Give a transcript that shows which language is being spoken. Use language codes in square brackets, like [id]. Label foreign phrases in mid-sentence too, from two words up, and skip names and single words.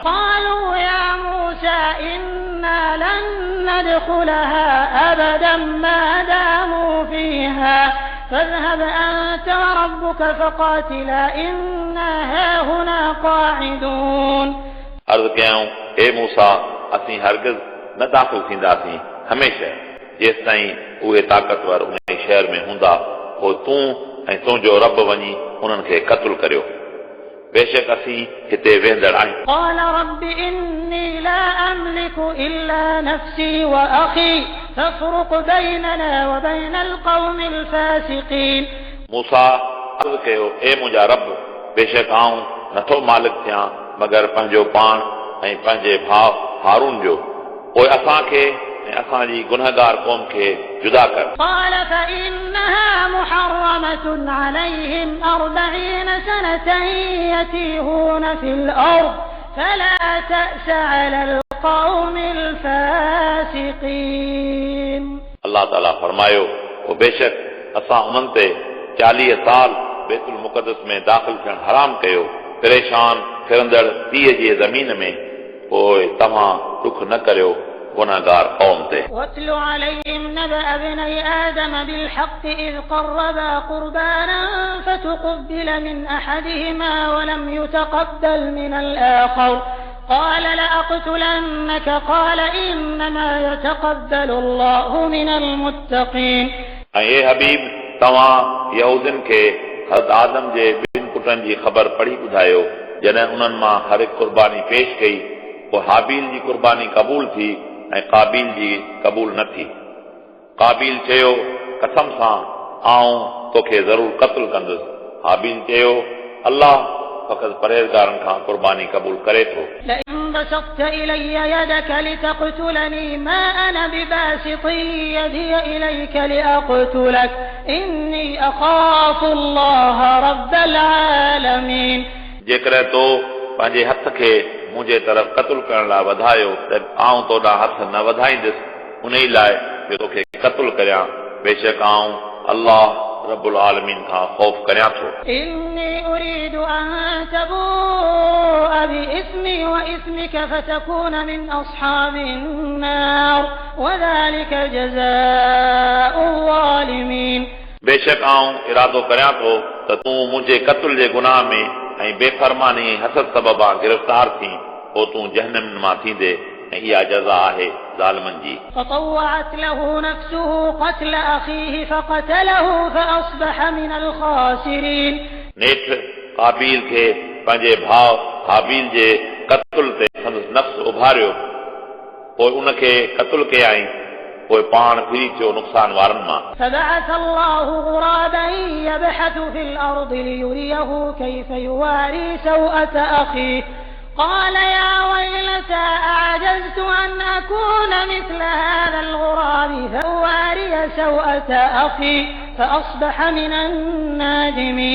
[ar] قالوا يا موسى إنا لن ندخلها أبدا ما داموا فيها فاذهب أنت وربك فقاتلا إنا هاهنا قاعدون [sd] अर्ज़ कयऊं हे मूसा असीं हरगिज़ न दाख़िल थींदासीं हमेशह जेसि ताईं उहे ताक़तवर उन शहर में हूंदा पोइ तूं ऐं तुंहिंजो रब वञी उन्हनि खे क़त्ल करियो बेशक असीं हिते वेंदड़ आहियूं। [ar] قال رب إني لا أملك إلا نفسي وأخي فافرق بيننا وبين القوم الفاسقين [sd] मूसा अर्ज़ कयो ए मुंहिंजा रब बेशक आऊं नथो मालिक थियां मगर पंहिंजो पाण ऐं पंहिंजे भाउ हारून जो पोइ असांखे ऐं असांजी गुनहगार क़ौम खे जुदा कर। [ar] قال فإنها محرمة عليهم 40 سنة يتيهون في الأرض فلا تأس على القوم الفاسقين [sd] अल्लाह ताला फरमायो ओ बेशक असां उन्हनि ते 40 साल बैतुल मुक़द्दस में दाख़िल थियण हराम कयो परेशान फिरंदड़ 30 जी ज़मीन में पोइ तव्हां दुख न करियो गुनाहगार क़ौम ते। [ar] واتل عليهم نبأ ابني آدم بالحق إذ قربا قربانا فتقبل من أحدهما ولم يتقبل من الآخر قال لأقتلنك قال إنما يتقبل الله من المتقين [sd] ऐं हे हबीब तव्हां यहूदियुनि खे हज़रत आदम जे ॿिनि पुटनि जी ख़बर पढ़ी ॿुधायो जॾहिं उन्हनि मां हर हिकु कुर्बानी पेश कई पोइ हाबील जी कुर्बानी क़बूल थी ऐं काबिल जी क़बूल न थी। काबिल चयो कसम सां आऊं तोखे ज़रूरु क़त्ल कंदुसि। हाबील चयो अल्लाह फ़क़ति परहेज़गारनि खां कुर्बानी क़बूल करे थो। [ar] لئن بسطت إلي يدك لتقتلني ما أنا بباسط يدي إليك لأقتلك إني أخاف الله رب العالمين [sd] जेकॾहिं तो पंहिंजे हथ खे मुंहिंजे तरफ़ क़त्ल करण लाइ वधायो त आऊं तोॾां हथ न वधाईंदुसि उन ई लाइ जो तोखे क़त्ल करियां बेशक आऊं अल्लाह [ar] رب العالمين [sd] खां ख़ौफ़ करियां थो। [ar] إني أريد أن تبوء بإسمي وإسمك فتكون من أصحاب النار وذلك جزاء الظالمين [sd] बेशक आऊं इरादो करियां थो त तूं मुंहिंजे क़त्ल जे गुनाह में ऐं बेफ़रमानी हसद सबबा गिरफ़्तार थी पोइ तूं जहन्नम मां थींदे ऐं इहा जज़ा आहे ज़ालिमनि जी। [ar] فطوعت له نفسه قتل أخيه فقتله فأصبح من الخاسرين [sd] नेठ काबिल खे पंहिंजे भाउ हाबील जे क़त्ल ते संदसि नफ़्स उभारियो पोइ उनखे क़त्ल कयाईं पोइ पाण फिरी थियो नुक़सान वारनि मां। [ar] فبعث الله غرابا يبحث في الأرض ليريه كيف يواري سوءة أخيه قال يا ويلتى أعجزت أن أكون مثل هذا الغراب فأواري سوءة أخي فأصبح من النادمين